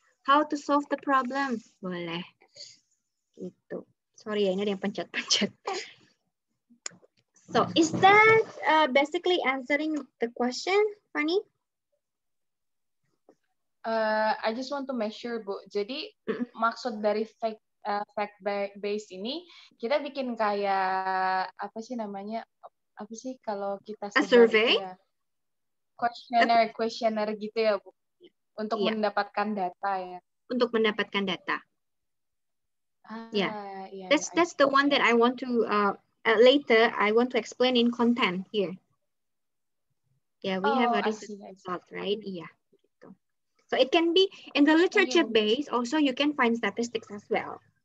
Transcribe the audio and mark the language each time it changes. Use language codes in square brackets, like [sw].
[en] How to solve the problem? Boleh. Gitu. Sorry ya, ini ada yang pencet-pencet. So, is that basically answering the question, Fanny? I just want to make sure, Bu. [id] Jadi maksud dari fact based ini kita bikin kayak apa sih namanya? Apa sih kalau kita [en] A survey? [id] Ya, questionnaire gitu ya, Bu. Untuk mendapatkan data ya. Untuk mendapatkan data. [en] Yeah. That's the one that I want to later I want to explain in content here. Yeah, we have a research result, right? Yeah. So it can be in the literature base. Also, you can find statistics as well.